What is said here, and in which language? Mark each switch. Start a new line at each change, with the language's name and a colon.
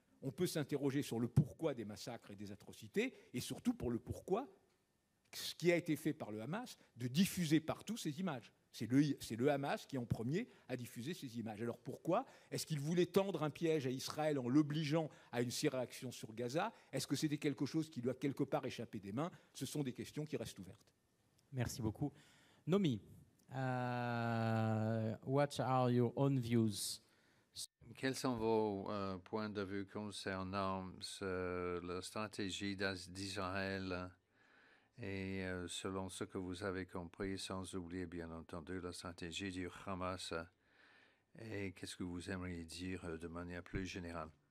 French: On peut s'interroger sur le pourquoi des massacres et des atrocités, et surtout pour le pourquoi, ce qui a été fait par le Hamas, de diffuser partout ces images. C'est le Hamas qui, en premier, a diffusé ces images. Alors pourquoi ? Est-ce qu'il voulait tendre un piège à Israël en l'obligeant à une surréaction sur Gaza ? Est-ce que c'était quelque chose qui lui a quelque part échappé des mains ? Ce sont des questions qui restent ouvertes. Merci beaucoup.
English: Nomi, what are your own views?
French: Quels sont vos points de vue concernant la stratégie d'Israël et selon ce que vous avez compris, sans oublier bien entendu la stratégie du Hamas, et qu'est-ce que vous aimeriez dire de manière plus générale?